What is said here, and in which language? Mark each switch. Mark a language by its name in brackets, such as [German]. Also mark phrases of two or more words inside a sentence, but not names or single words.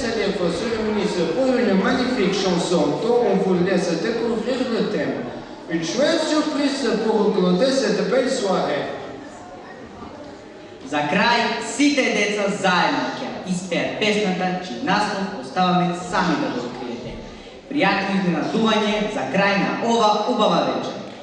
[French] pour se réunir pour une magnifique chanson dont on vous laisse découvrir le thème. Une chouette surprise pour clôturer cette belle soirée. [Macedonian] За край, сите деца заедно ќе испеат песната, чиј наслов оставаме сами да го откриете. Пријатно изненадување за крај на ова убава вечер.